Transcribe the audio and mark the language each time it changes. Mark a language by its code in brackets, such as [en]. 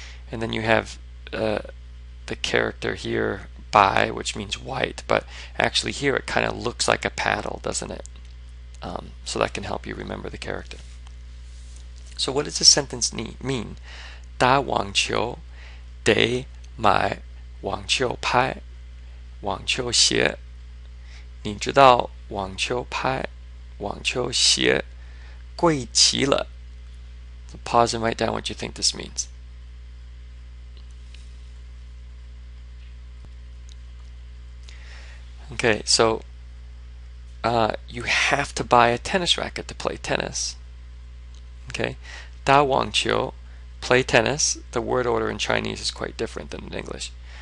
[en] And then you have the character here, bai, which means white, but actually here it kind of looks like a paddle, doesn't it? So that can help you remember the character. So what does this sentence mean? [zh] 打网球得买网球拍、网球鞋。你知道网球拍、网球鞋贵极了. [en] So pause and write down what you think this means. Okay, so you have to buy a tennis racket to play tennis. Okay, [zh] 打网球, [en] play tennis. The word order in Chinese is quite different than in English.